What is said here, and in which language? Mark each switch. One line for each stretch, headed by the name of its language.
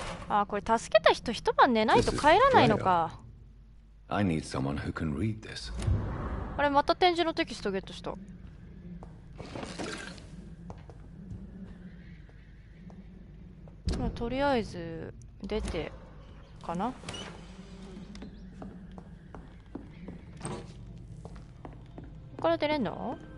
Japanese: あ、これ助けた人一晩寝ないと帰らないのか。
English: I need someone who can read this.
Japanese: あれ、また展示のテキストゲットした。まあ、とりあえず出てかな。ここから出れんの？